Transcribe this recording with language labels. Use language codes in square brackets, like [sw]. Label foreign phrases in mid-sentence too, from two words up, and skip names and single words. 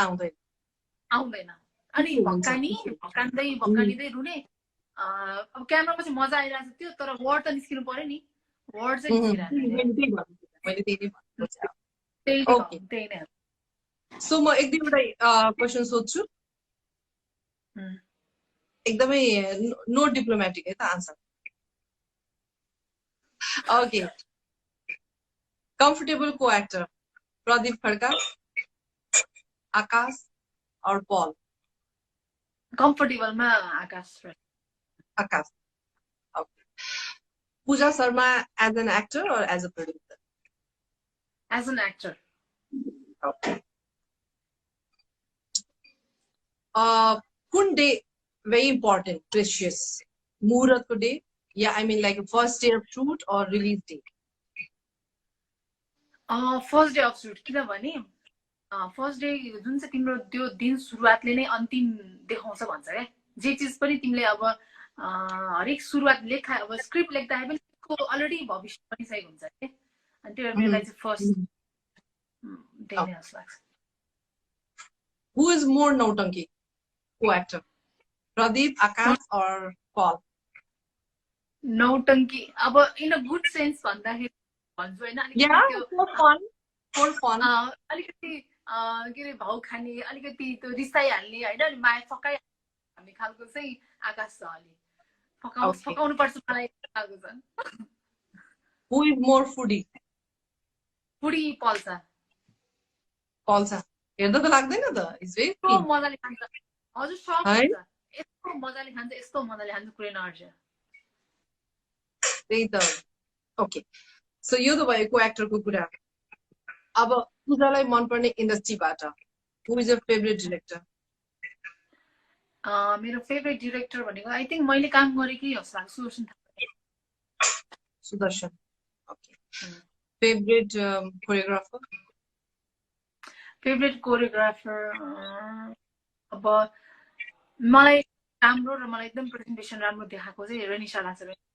[ne] आउँदैन अनि भक्कानिँदै रुने अब क्यामेरामा चाहिँ मजा आइरहेको थियो तर वर्ड त निस्किनु पर्यो नि वर्ड चाहिँ त्यही नै सो म एक दुईवटा क्वेसन सोध्छु एकदमै [en] no diplomatic [ne] है त [en] answer okay comfortable [ne] को एक्टर प्रदीप खड्का आकाश और पॉल कम्फर्टेबलमा आकाश [en] okay Pooja Sharma as an actor और as a producer as an actor okay कुन day very important precious [ne] मुहूर्त को [en] day या I mean like first day of shoot और release day first day of shoot [ne] किनभने फर्स्ट डे जुन चाहिँ तिम्रो त्यो दिन सुरुवातले नै अन्तिम देखाउँछ भन्छ क्या जे चिज पनि तिमीले अब हरेक सुरुवात अब स्क्रिप्ट लेख्दाखेरि पनि त्यसको अलरेडी भविष्य बनिसकेको हुन्छ क्या अनि त्यो बेला चाहिँ फर्स्ट डे नै जस्तो लाग्छ [en] who is more नौटंकी को actor Pradeep Aakash और Paul [ne] नौटंकी अब [en] in a good sense [ne] भन्दाखेरि भन्छु होइन अलिकति के अरे भाउ खाने अलिकति त्यो रिसाइहाल्ने होइन अनि माया फकाइहाल्ने खालको चाहिँ आकाश छ अलि फकाउनु पर्छ मलाई खालको छ [en] who is more foodie पल्छ [ne] हेर्दा त लाग्दैन त [en] is very [ne] मजाले खान्छ हजुर सक हुन्छ यस्तो मजाले खान्छ यस्तो मजाले खान्छ कुनै नर्छ त्यही त [en] okay so [ne] यो त भयो को एक्टरको कुरा अब पूजालाई मनपर्ने इन्डस्ट्रीबाट [en] who is your favourite director [ne] मेरो [en] favourite director [ne] भनेको [en] I think [ne] मैले काम गरेकै हो सुदर्शन [en] okay favourite choreographer [ne] अब मलाई राम्रो र मलाई एकदम प्रेजेन्टेसन राम्रो देखाएको चाहिँ रेनिसा लाचर